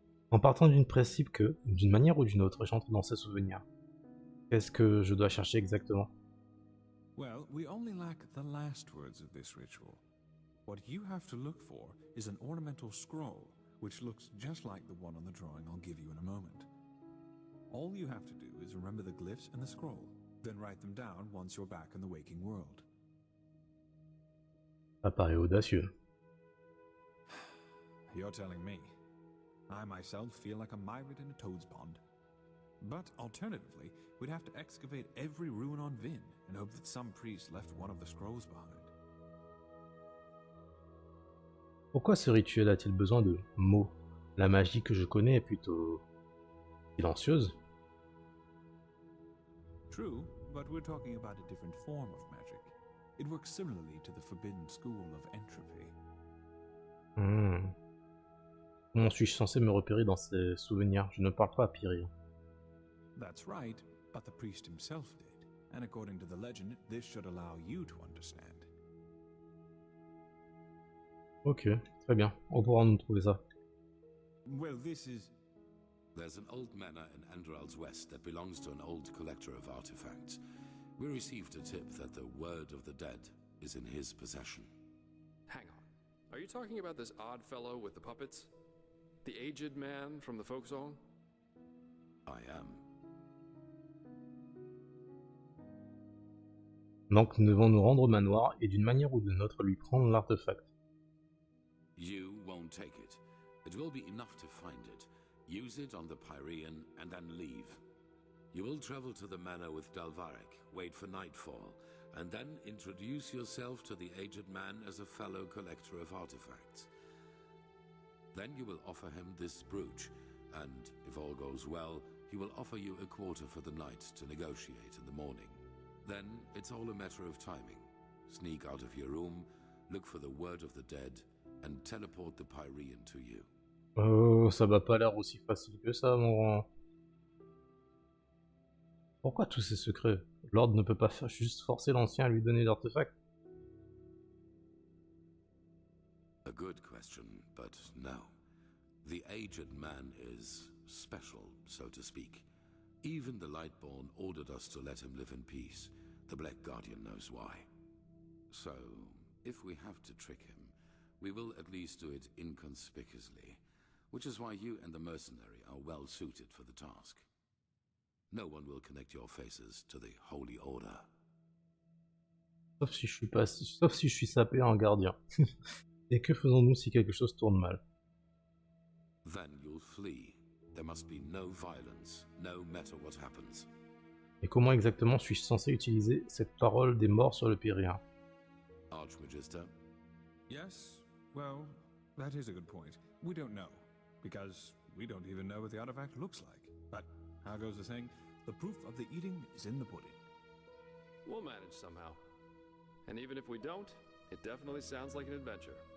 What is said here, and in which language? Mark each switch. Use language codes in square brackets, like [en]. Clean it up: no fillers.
[fr] En partant du principe que, d'une manière ou d'une autre, j'entre dans ces souvenirs, qu'est-ce que je dois chercher exactement? [en] Well, we only lack the last words of this ritual. What you have to look for is an ornamental scroll, which looks just like the one on the drawing I'll give you in a moment. All you have to do is remember the glyphs and the scroll, then write them down once you're back in the waking world. [fr] Ça paraît audacieux. [en] You're telling me. I myself feel like a myriad in a toad's pond. But alternatively, we'd have to excavate every ruin on Vin and hope that some priest left one of the scrolls behind. [fr] Pourquoi ce rituel a-t-il besoin de mots? La magie que je connais est plutôt silencieuse. [en] True, but we're talking about a different form of magic. It works similarly to the forbidden school of entropy. [fr] Comment suis-je censé me repérer dans ces souvenirs? Je ne parle pas à Pyrie. [en] That's right, but the priest himself did. And according to the legend, this should allow you to understand. [fr] Ok, très bien. On pourra nous trouver ça. [en] Well, this is... There's an old manor in Enderal's west that belongs to an old collector of artifacts. We received a tip that the word of the dead is in his possession. Hang on. Are you talking about this odd fellow with the puppets? The aged man from the folk song? I am. [fr] Donc nous devons nous rendre au manoir et d'une manière ou d'une autre lui prendre l'artefact. [en] You won't take it. It will be enough to find it. Use it on the Pyrean and then leave. You will travel to the manor with Jak3rKhan, wait for nightfall, and then introduce yourself to the aged man as a fellow collector of artifacts. Then you will offer him this brooch, and if all goes well, he will offer you a quarter for the night to negotiate in the morning. Then it's all a matter of timing. Sneak out of your room, look for the word of the dead, and teleport the Pyrean to you. [fr] Oh, ça va pas l'air aussi facile que ça, mon rang. Pourquoi tous ces secrets? L'ordre ne peut pas juste forcer l'ancien à lui donner l'artefact? [en] A good question, but no. The aged man is special, so to speak. Even the Lightborn ordered us to let him live in peace. The Black Guardian knows why. So, if we have to trick him, we will at least do it inconspicuously, which is why you and the mercenary are well suited for the task. No one will connect your faces to the Holy Order. [fr] Sauf si je suis sapé en gardien. Et que faisons-nous si quelque chose tourne mal? [en] Then you'll flee. There must be no violence, no matter what happens. [fr] Et comment exactement suis-je censé utiliser cette parole des morts sur le Pyrrhien? [en] Archmagister? Yes? Well, that is a good point. We don't know, because we don't even know what the artifact looks like. But, how goes the saying? The proof of the eating is in the pudding. We'll manage somehow. And even if we don't, it definitely sounds like an adventure.